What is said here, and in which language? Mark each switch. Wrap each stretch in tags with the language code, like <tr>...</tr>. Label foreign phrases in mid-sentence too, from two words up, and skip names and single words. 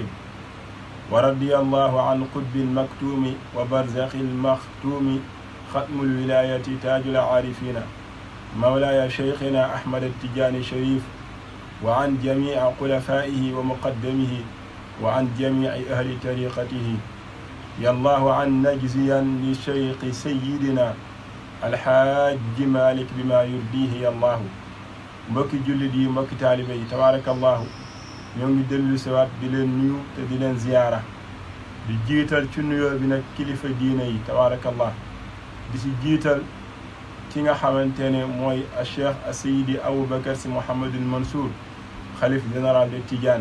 <ar>ورضي الله عن قطب المكتوم وبرزخ المختوم ختم الولاية تاج العارفين مولاي شيخنا أحمد التجاني الشريف وعن جميع خلفائه ومقدمه وعن جميع أهل طريقته. يا الله عن نجزيا للشيخ سيدنا الحاج مالك بما يرضيه يا الله.</ar> <wo>mbokki jullit yi mbokki taalibe yi tabaarakallahu ñoo ngi dellu siwaat di leen nuyu te di leen ziyaara di jiital ci nuyoo bi nag kilifa diine yi tabaarakallah di si jiital ki nga xamante ne mooy a cheikh a seydi Aboubacar Sy Mouhamadul Mansour xalif</wo> <fr>général de</fr> <wo>Tidiane.</wo>